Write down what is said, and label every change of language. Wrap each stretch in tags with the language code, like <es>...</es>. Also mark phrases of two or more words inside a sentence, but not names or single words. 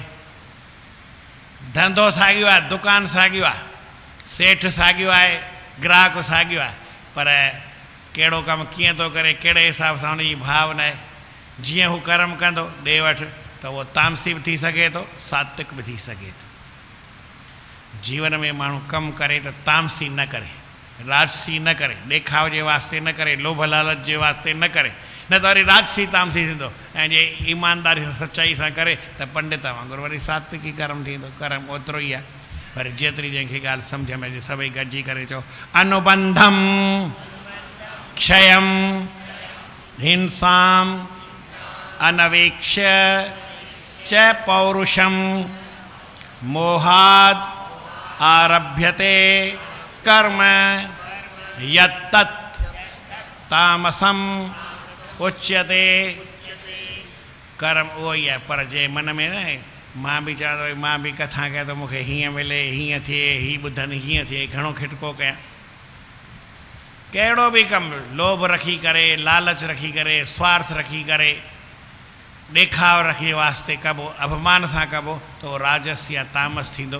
<sd>धंधो साॻियो आहे, दुकानु साॻियो आहे, सेठ साॻियो आहे, ग्राहक साॻियो आहे, पर कहिड़ो कमु कीअं थो करे, कहिड़े हिसाब सां हुनजी भावना आहे। जीअं हू कर्म कंदो ॾे वठि त उहो तामसी बि थी सघे थो, सात्विक बि थी सघे थो। जीवन में माण्हू कमु करे त तामसी न करे, राजसी न करे, ॾेखाव जे वास्ते न करे, लोभ लालच जे वास्ते न करे, न त वरी राजसी तामसी थींदो। ऐं जे ईमानदारी सां सचाई सां करे त पंडित वांगुरु वरी सात्विकी कर्म थींदो। कर्म ओतिरो ई आहे, पर जेतिरी जंहिंखे ॻाल्हि सम्झ में अचे सभई गॾिजी करे चओ</sd> <sa>अनुबंधम क्षयम हिंसाम अनवेक्ष्य च पौरुषम मोहाद आरभ्यते कर्म यत्तत् तामसम उच्यते।</sa> <sd>कर्म उहो ई आहे, पर जे मन में न मां बि चवां थो मां बि कथा कयां त मूंखे हीअं मिले, हीअं थिए, हीअ ॿुधनि हीअं थिए, घणो खिटको कयां। कहिड़ो बि कमु लोभ रखी करे, लालच रखी करे, स्वार्थ रखी करे, ॾेखाव रखी वास्ते कबो, अभिमान सां कबो त उहो राजस या तामस थींदो।</sd>